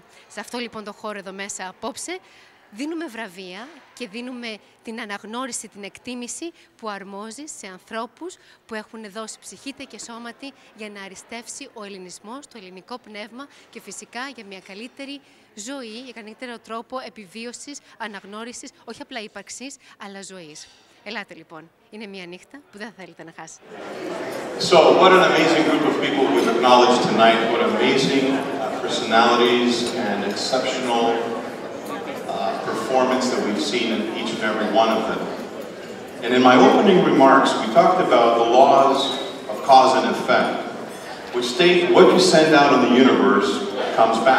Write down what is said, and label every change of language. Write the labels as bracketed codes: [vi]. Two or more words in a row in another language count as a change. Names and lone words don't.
[el] Σε αυτό λοιπόν το χώρο εδώ μέσα απόψε, δίνουμε βραβεία και δίνουμε την αναγνώριση, την εκτίμηση που αρμόζει σε ανθρώπους που έχουν δώσει ψυχήτε και σώματι για να αριστεύσει ο ελληνισμός, το ελληνικό πνεύμα και φυσικά για μια καλύτερη ζωή, για καλύτερο τρόπο επιβίωσης, αναγνώρισης, όχι απλά ύπαρξης, αλλά ζωής. Ελάτε λοιπόν, είναι μια νύχτα που δεν θα θέλετε να χάσετε. [en] So, what an amazing group of people we've acknowledged tonight. What amazing personalities and exceptional performance that we've seen in each and every one of them. And in my opening remarks, we talked about the laws of cause and effect, which state what you send out in the universe comes back.